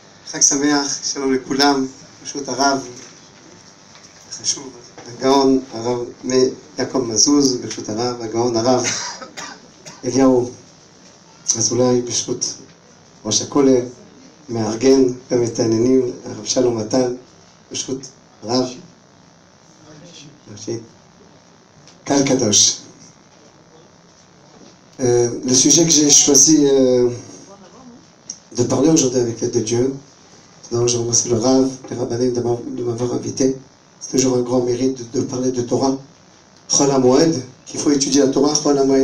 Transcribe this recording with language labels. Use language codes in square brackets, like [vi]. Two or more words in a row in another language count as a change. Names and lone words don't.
[he] חג שמח, שלום לכולם, ברשות הרב, חשוב, הגאון הרב יעקב מזוז, ברשות הרב, הגאון הרב אליהו אזולאי, ברשות ראש הכולל, מארגן גם את העניינים, הרב שלום מתן, ברשות הרב, קהל קדוש. [fr] Le sujet que j'ai choisi de parler aujourd'hui avec l'aide de Dieu, donc je remercie le Rav, les Rabbanim de m'avoir invité. C'est toujours un grand mérite de parler de Torah. [he] חול המועד, [fr] qu'il faut étudier la Torah, [he] חול המועד.